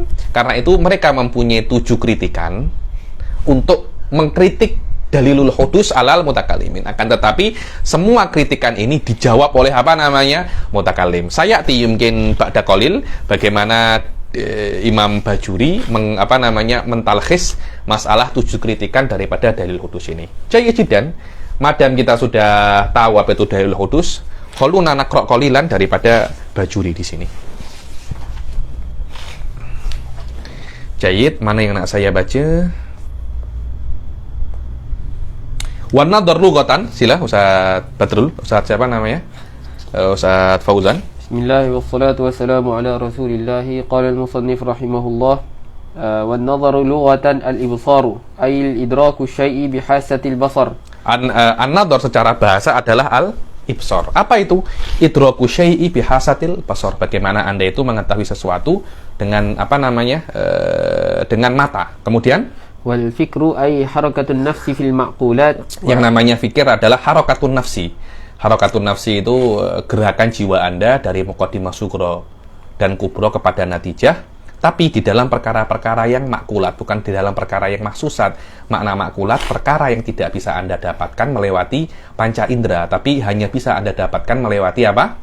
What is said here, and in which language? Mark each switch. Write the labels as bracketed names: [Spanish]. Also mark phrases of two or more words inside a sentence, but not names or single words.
[Indonesian] Karena itu mereka mempunyai 7 kritikan untuk mengkritik [Arabic] دليل الحدوث على المتكلمين. [Indonesian] Akan tetapi semua kritikan ini dijawab oleh mutakallim. Saya mungkin [Arabic] بعد قليل [Indonesian] bagaimana Imam Bajuri mentalkhis masalah 7 kritikan daripada [Arabic] دليل حدوث [Indonesian] ini. [Arabic] جيدا، ما دام [Indonesian] kita sudah tahu apa itu [Arabic] دليل حدوث, خلونا نقرأ قليلا [Indonesian] daripada Bajuri di sini. Jayid, mana yang nak saya baca? [Arabic] والنظر لغة, [Indonesian] sila Ustaz Badrul, Ustaz siapa namanya? Ustaz Fauzan. [Arabic] بسم الله والصلاة والسلام على رسول الله. قال المصنف رحمه الله، والنظر لغة الإبصار أي الإدراك الشيء بحاسة البصر. [Indonesian] An-nadhar secara bahasa adalah al-ibsar. Apa itu? [Arabic] إدراك الشيء بحاسة البصر. [Indonesian] Bagaimana Anda itu mengetahui sesuatu dengan dengan mata. Kemudian [Arabic] والفكر أي حركة النفس في المعقولات. [Indonesian] Yang namanya fikir adalah [Arabic] حركة النفس. حركة النفس [Indonesian] itu gerakan jiwa Anda dari muqaddimah sugro dan kubro kepada natijah, tapi di dalam perkara-perkara yang makulat, bukan di dalam perkara yang mahsusat. Makna makulat, perkara yang tidak bisa Anda dapatkan melewati panca indera, tapi hanya bisa Anda dapatkan melewati apa?